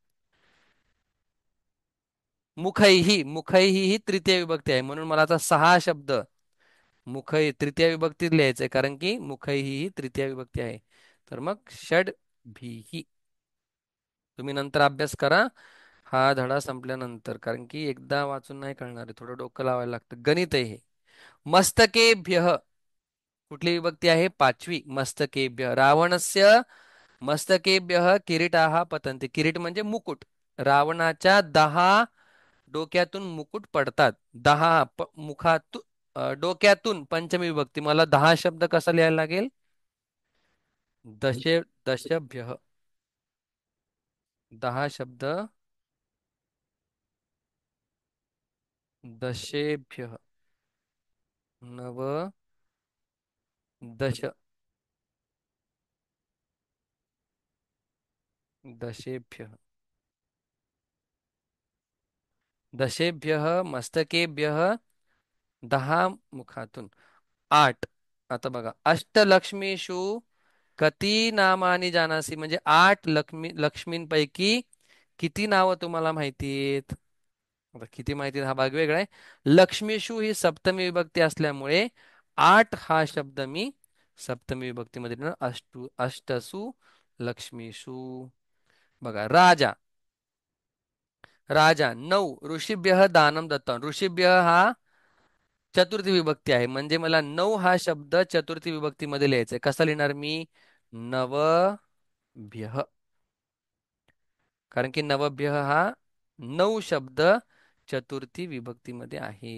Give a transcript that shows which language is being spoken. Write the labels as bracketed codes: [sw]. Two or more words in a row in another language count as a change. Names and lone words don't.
[mr] मुखैही ही तृतीय विभक्ती आहे म्हणून मला आता 6 शब्द मुखै तृतीय विभक्ती लिहायचंय, कारण की मुखैही ही तृतीय विभक्ती आहे. तर मग षड भीही तुम्ही नंतर अभ्यास करा हा धडा संपल्यानंतर, कारण की एकदा वाचून नाही कळणार आहे, थोडं डोकं लावायला लागतं. गणित आहे हे. मस्तकेभ्य कुठली विभक्ती आहे, 5वी. [sa] मस्तकेभ्य रावणस्य मस्तकेभ्य किरीटाः पतन्ति. [mr] किरीट म्हणजे मुकुट. रावणाच्या 10 डोक्यातून मुकुट पडतात. 10 मुखातून डोक्यातून पंचमी विभक्ती. मला 10 शब्द कसा लिहायला लागेल, दशभ्य 10 शब्द [sa] दशेभ्य नव दश दशेभ्य दशेभ्य मस्तकेभ्य 10 मुखातून 8. [mr] आता बघा [sa] अष्टलक्ष्मीषु कती नामानी जानासी, [mr] म्हणजे 8 लक्ष्मींपैकी किती नावं तुम्हाला माहिती आहेत. आता किती माहिती हा भाग वेगळा आहे. लक्ष्मीषु ही सप्तमी विभक्ती असल्यामुळे 8 हा शब्द मी सप्तमी विभक्तीमध्ये लिहिणार. [sa] अष्टसु लक्ष्मीषु. [mr] बघा राजा. [sa] राजा 9 ऋषीभ्य दानम दत्तम. [mr] ऋषीभ्य हा चतुर्थी विभक्ती आहे म्हणजे मला 9 हा शब्द चतुर्थी विभक्तीमध्ये लिहायचा आहे. कसा लिहिणार मी? नवभ्य. कारण की नवभ्य हा 9 शब्द चतुर्थी विभक्तीमध्ये आहे.